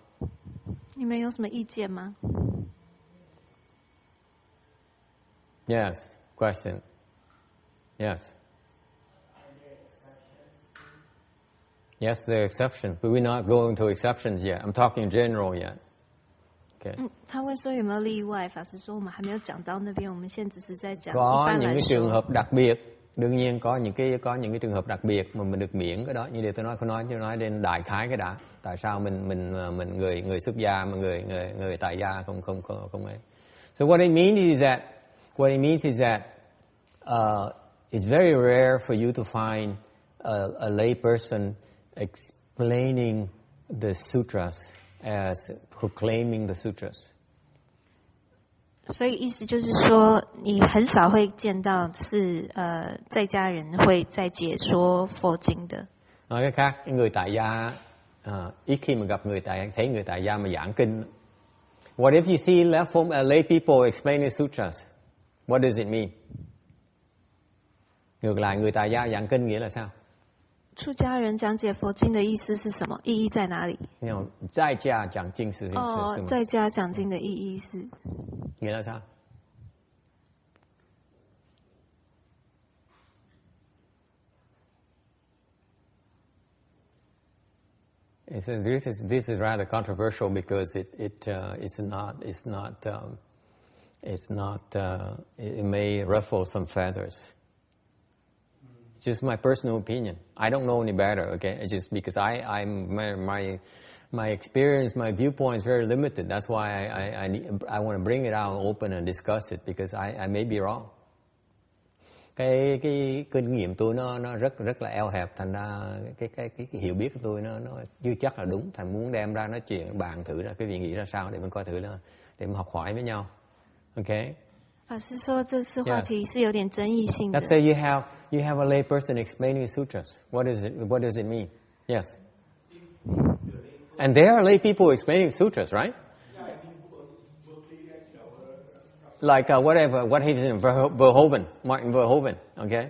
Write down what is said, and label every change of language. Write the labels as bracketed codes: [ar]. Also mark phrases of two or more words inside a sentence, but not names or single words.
[zh] 你们有什么意见吗？ [en] Yes, question. Yes. Yes, there are exceptions, but we're not going to exceptions yet. I'm talking general yet. Okay. [zh] 他会说有没有例外？法师说我们还没有讲到那边，我们现在只是在讲一般来说。 [vi] Có những cái trường hợp đặc biệt, đương nhiên có những cái trường hợp đặc biệt mà mình được miễn cái đó. Như điều tôi nói đến đại khái cái đã. Tại sao mình người xuất gia mà người tại gia không ấy. [en] So what it means is that it's very rare for you to find a lay person explaining the sutras as proclaiming the sutras. [zh] 所以意思就是说，你很少会见到是在家人会在解说佛经的。 [vi] Nói cách khác, người tại gia ít khi mà gặp thấy người tại gia mà giảng kinh. [en] What if you see lay people explaining sutras? What does it mean? [vi] Ngược lại, người tại gia giảng kinh nghĩa là sao? [zh] 出家人讲解佛经的意思是什么？意义在哪里？在家讲经是什么？在家讲经的意义是？ [vi] nghĩa là sao? [en] This is rather controversial because it may ruffle some feathers. Just my personal opinion. I don't know any better. Okay, it's just because my experience, my viewpoint is very limited. That's why I want to bring it out open and discuss it because I may be wrong. [vi] Cái kinh nghiệm tôi nó rất là eo hẹp, thành ra cái hiểu biết của tôi nó chưa chắc là đúng. Thành muốn đem ra nói chuyện bàn thử ra, quý vị nghĩ ra sao để mình coi thử là để mình học hỏi với nhau. [en] Okay. [zh] 法师说这次话题是有点争议性的。 [en] Let's say you have a lay person explaining sutras. What does it mean? Yes. And there are lay people explaining sutras, right? like whatever, what he's in Verhoeven, Martin Verhoeven, okay?